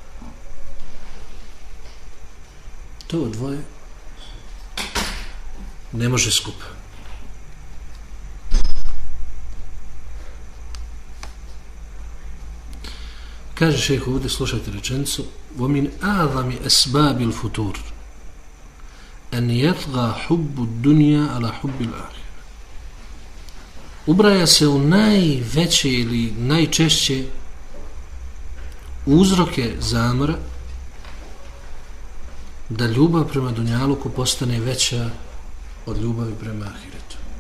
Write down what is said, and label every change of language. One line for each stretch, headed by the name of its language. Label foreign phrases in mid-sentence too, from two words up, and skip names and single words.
Bosnian: To dvoje ne može skupa. Kaže šejh ovdje, slušajte rečenicu:
Arabic: وَمِنْ أَعْظَمِ أَسْبَابِ الْفُتُورِ أَنْ يَطْغَى حُبُّ الدُّنْيَا عَلَى حُبِّ الْآخِرَةِ.
Bosnian: Ubraja se u najveće ili najčešće uzroke zamora da ljubav prema dunjaluku postane veća od ljubavi prema ahiretu.